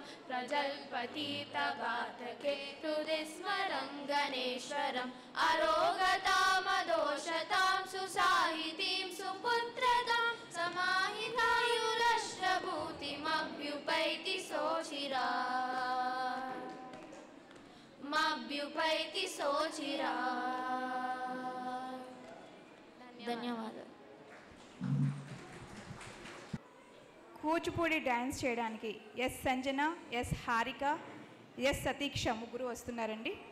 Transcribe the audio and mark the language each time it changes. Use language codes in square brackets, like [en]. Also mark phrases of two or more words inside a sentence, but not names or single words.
[sa] प्रजल्पतीतघातके हृदि स्मरं गणेश्वरम् अरोगतामदोषतां सुसाहितीं सुपुत्रतां समाहितायुरश्रभूतिमभ्युपैति सोचिरात् ధన్యవాదాలు. [te] కూచిపూడి డ్యాన్స్ చేయడానికి ఎస్ సంజన, ఎస్ హారిక, ఎస్ సతీక్ష ముగ్గురు వస్తున్నారండి.